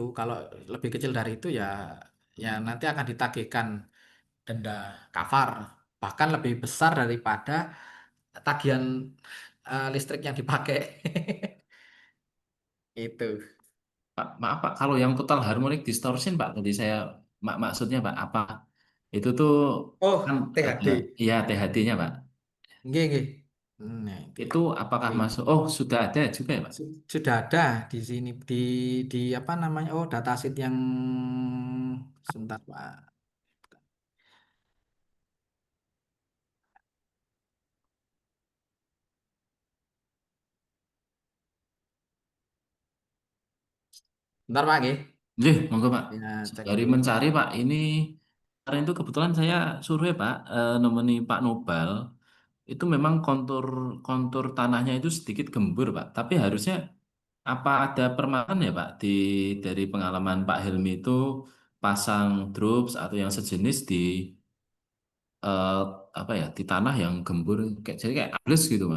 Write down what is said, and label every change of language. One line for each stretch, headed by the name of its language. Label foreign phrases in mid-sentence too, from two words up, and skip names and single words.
Indonesian: Kalau lebih kecil dari itu ya ya nanti akan ditagihkan denda kafar, bahkan lebih besar daripada tagihan listrik yang dipakai. Itu. Pak, maaf Pak, kalau yang
English: total harmonic distortion
Indonesian: Pak, tadi saya maksudnya Pak, apa itu tuh kan Oh, THD. ya THD-nya Pak. Nggih, nggih. Nah, itu. Itu apakah Oke. masuk? Oh, sudah ada juga ya Pak. Sudah ada di sini di apa namanya? Oh, datasheet yang sebentar, Pak. Bentar, Pak, nggih. Nggih, monggo Pak. Ya, cek Dari dulu. mencari Pak, ini kemarin itu kebetulan saya survei Pak, nemeni Pak Nobal. Itu memang kontur kontur tanahnya itu sedikit gembur Pak. Tapi harusnya apa ada permasalahan ya Pak di dari pengalaman Pak Helmi itu pasang drupes atau yang sejenis di eh, apa ya di tanah yang gembur kayak jadi kayak ambles gitu Pak.